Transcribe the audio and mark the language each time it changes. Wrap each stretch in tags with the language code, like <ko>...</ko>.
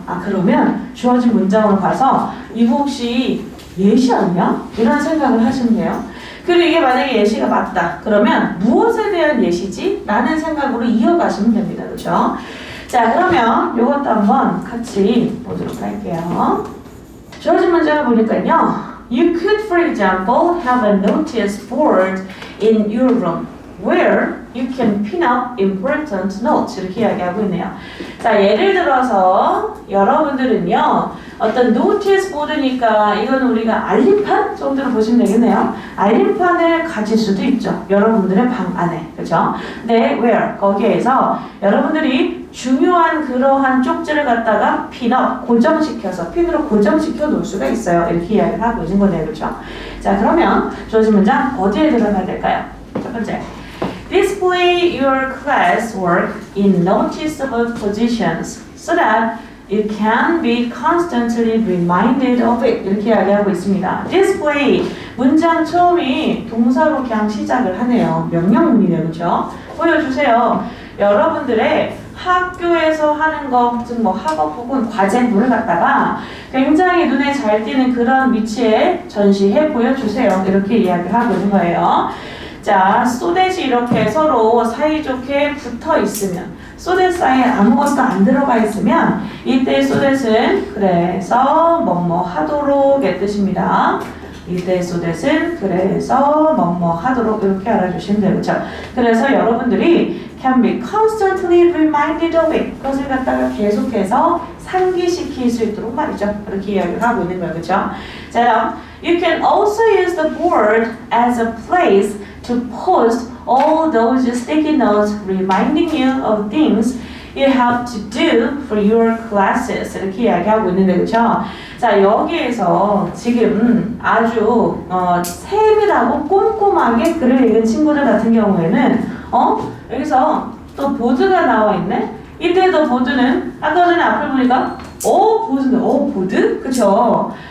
<ko>아, 그러면 주어진 문장으로 가서 이거 혹시 예시 아니야? 이런 생각을 하시면 돼요. 그리고 이게 만약에 예시가 맞다. 그러면 무엇에 대한 예시지? 라는 생각으로 이어가시면 됩니다. 그렇죠? 자, 그러면 이것도 한번 같이 보도록 할게요. 주어진 문장을 보니까요.</ko> <en>You could, for example, have a notice board in your room where you can pin up important notes.</en> <ko>이렇게 이야기하고 있네요. 자, 예를 들어서 여러분들은요. 어떤 노티스 보드니까 이건 우리가 알림판 정도로 보시면 되겠네요. 알림판을 가질 수도 있죠. 여러분들의 방 안에. 그렇죠? 네, where? 거기에서 여러분들이 중요한 그러한 쪽지를 갖다가 핀업, 고정시켜서 핀으로 고정시켜 놓을 수가 있어요. 이렇게 이야기를 하고 있는 거네요. 그렇죠? 자, 그러면 주어진 문장 어디에 들어가야 될까요? 첫 번째.</ko> <en>Display your classwork in noticeable positions so that you can be constantly reminded of it.</en> <ko>이렇게 이야기하고 있습니다. Display 문장 처음이 동사로 그냥 시작을 하네요. 명령문이네요. 그렇죠? 보여주세요. 여러분들의 학교에서 하는 것, 즉 뭐 학업 혹은 과제물을 갖다가 굉장히 눈에 잘 띄는 그런 위치에 전시해 보여주세요. 이렇게 이야기를 하고 있는 거예요. 자, 소댓이 이렇게 서로 사이좋게 붙어 있으면 소댓 사이에 아무것도 안 들어가 있으면 이때 소댓은 그래서 뭐뭐 하도록의 뜻입니다. 이때 소댓은 그래서 뭐뭐 하도록 이렇게 알아주시면 돼요. 그렇죠? 그래서 여러분들이</ko> <en>can be constantly reminded of it.</en> <ko>그것을 갖다가 계속해서 상기시킬 수 있도록 말이죠. 이렇게 이야기를 하고 있는 거예요. 그렇죠?</ko> <en>자, you can also use the board as a place to post all those sticky notes reminding you of things you have to do for your classes.</en> <ko>이렇게 이야기하고 있는데, 그렇죠? 자, 여기에서 지금 아주 세밀하고 꼼꼼하게 글을 읽은 친구들 같은 경우에는 여기서 또 보드가 나와 있네? 이때도 보드는 아까 전에 앞을 보니까 보드인데 보드? 그쵸?</ko>